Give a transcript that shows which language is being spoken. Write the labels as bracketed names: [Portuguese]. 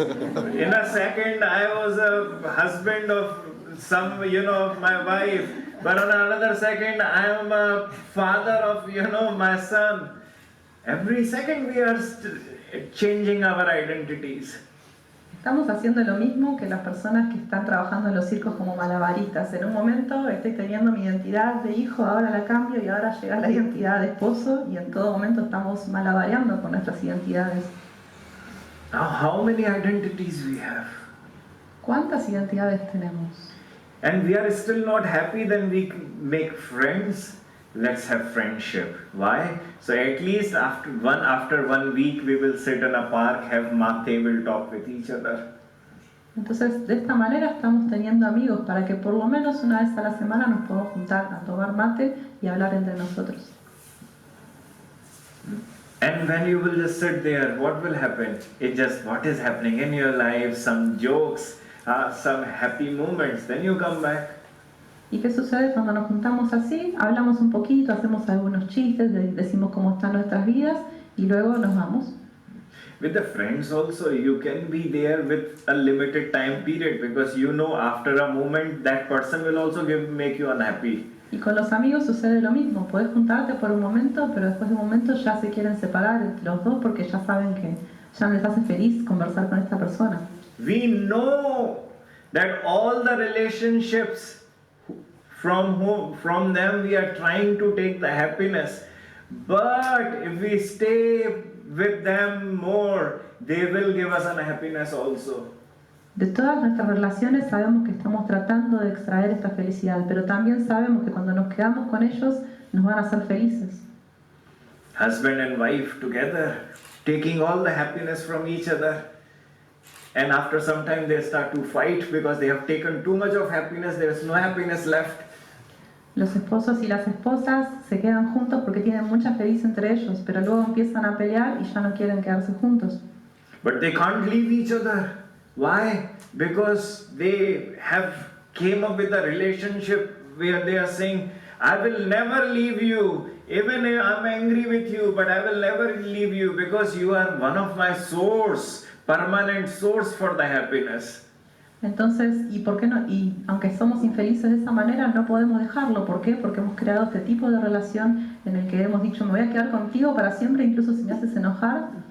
[English] In a second, I was a husband of of my wife. But on another second, I am a father of, my son. Every second we are changing our identities. [Spanish] Estamos haciendo lo mismo que las personas que están trabajando en los circos como malabaristas. En un momento estoy teniendo mi identidad de hijo, ahora la cambio y ahora llega la identidad de esposo y en todo momento estamos malabareando con nuestras identidades. [English] Now, how many identities we have? [Spanish] ¿Cuántas identidades tenemos? [English] And we are still not happy, then we make friends. Let's have friendship. Why? So at least after 1 week we will sit in a park, have mate, we'll talk with each other. [Spanish] Entonces, de esta manera estamos teniendo amigos para que por lo menos una vez a la semana nos podamos juntar a tomar mate y hablar entre nosotros. [English] And when you will just sit there, what will happen? What is happening in your life, some jokes, some happy moments, then you come back. [Spanish] ¿Y qué sucede cuando nos juntamos así? Hablamos un poquito, hacemos algunos chistes, decimos cómo están nuestras vidas y luego nos vamos. [English] With the friends also, you can be there with a limited time period because after a moment that person will also make you unhappy. [Spanish] Y con los amigos sucede lo mismo, podés juntarte por un momento, pero después de un momento ya se quieren separar entre los dos porque ya saben que ya no les hace feliz conversar con esta persona. [English] We know that all the relationships from them we are trying to take the happiness, but if we stay with them more, they will give us unhappiness also. [Spanish] De todas nuestras relaciones sabemos que estamos tratando de extraer esta felicidad, pero también sabemos que cuando nos quedamos con ellos nos van a hacer felices. [English] Husband and wife together, taking all the happiness from each other. And after some time they start to fight because they have taken too much of happiness, there is no happiness left. [Spanish] Los esposos y las esposas se quedan juntos porque tienen mucha felicidad entre ellos, pero luego empiezan a pelear y ya no quieren quedarse juntos. [English] But they can't leave each other. Why? Because they have came up with a relationship where they are saying, I will never leave you. Even if I'm angry with you, but I will never leave you because you are one of my source, permanent source for the happiness. [Spanish] Entonces, ¿y por qué no? Y aunque somos infelices de esa manera, no podemos dejarlo. ¿Por qué? Porque hemos creado este tipo de relación en el que hemos dicho, me voy a quedar contigo para siempre, incluso si me haces enojar.